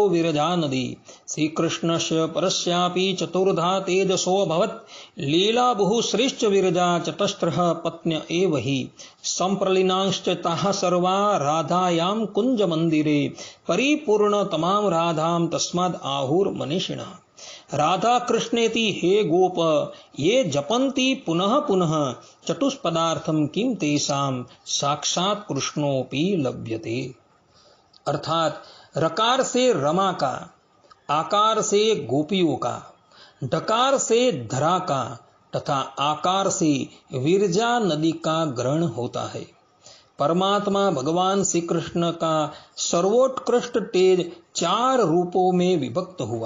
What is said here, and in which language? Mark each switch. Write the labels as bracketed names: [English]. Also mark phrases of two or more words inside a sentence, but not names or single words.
[Sanskrit] વિરજા નદી શ્રી કૃષ્ણસ્ય પરસ્યાપી ચતુર્ધા તેજસો ભવત લીલા બહુ શ્રેષ્ઠ વિરજા ચતસ્રઃ પત્ન્ય એવ હિ સંપ્રલિનાંશ્ચ તાહ સર્વા રાધાયામ કુંજ મંદિરે પરિપૂર્ણ તમામ રાધામ તસ્માદ આહુર મનીષિણઃ રાધા કૃષ્ણેતિ હે ગોપ ये जपन्ति पुनः पुनः चतुष्पदार्थम किम तेषाम साक्षात कृष्णोपि लभ्यते. [Hindi] अर्थात रकार से रमा का, आकार से गोपियों का, ढकार से धरा का तथा आकार से विरजा नदी का ग्रहण होता है. परमात्मा भगवान श्री कृष्ण का सर्वोत्कृष्ट तेज 4 रूपों में विभक्त हुआ.